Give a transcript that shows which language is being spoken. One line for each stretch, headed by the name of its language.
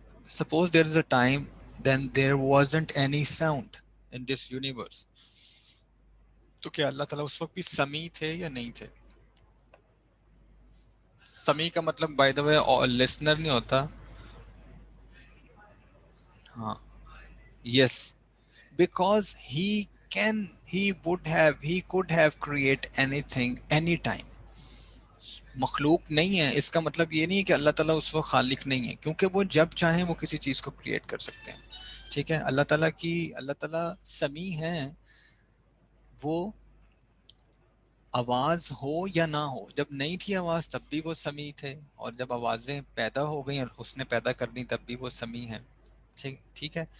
English: suppose there is a time then there wasn't any sound in this universe,
Urdu: تو کیا اللہ تعالیٰ اس وقت بھی سمیع تھے یا نہیں تھے؟ سمیع کا مطلب
English: by the way listener
Urdu: نہیں ہوتا.
English: ہاں، yes, because he could have create anything anytime.
Urdu: مخلوق نہیں ہے اس کا مطلب یہ نہیں ہے کہ اللہ تعالیٰ اس وقت خالق نہیں ہے، کیونکہ وہ جب چاہیں وہ کسی چیز کو کریٹ کر سکتے ہیں. ٹھیک ہے، اللہ تعالیٰ سمیع ہیں. وہ آواز ہو یا نہ ہو، جب نہیں تھی آواز تب بھی وہ سمیع تھے، اور جب آوازیں پیدا ہو گئیں اور اس نے پیدا کر دی تب بھی وہ سمیع ہیں. ٹھیک ہے.